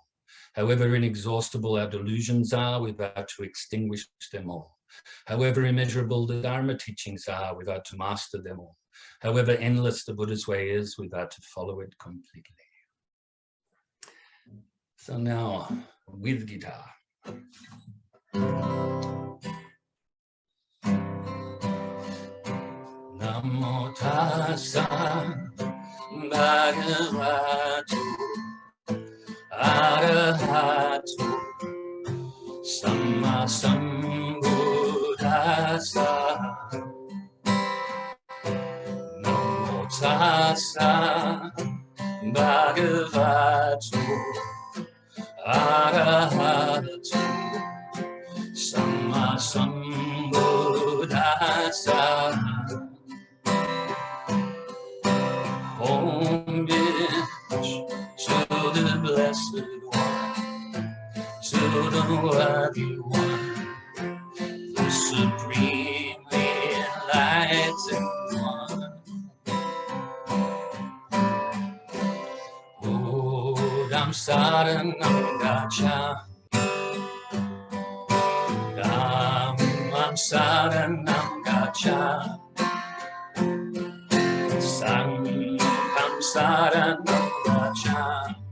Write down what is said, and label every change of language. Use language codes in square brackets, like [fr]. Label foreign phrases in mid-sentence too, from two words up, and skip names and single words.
[en] However inexhaustible our delusions are, we vow to extinguish them all. However immeasurable the Dharma teachings are, we vow to master them all. However endless the Buddha's way is, we vow to follow it completely. So now, with guitar. [pi] Namo Tassa Bhagavato Arahato Samma Sambuddhassa. Namo Tassa Bhagavato Arahato Samma Sambuddhassa. [en] Homage to the Blessed One, to the Worthy One, the Supremely Enlightened One. [pi] Bodham Saranam Gacchami, Dhammam Saranam Gacchami, Sangham Saranam Gacchami.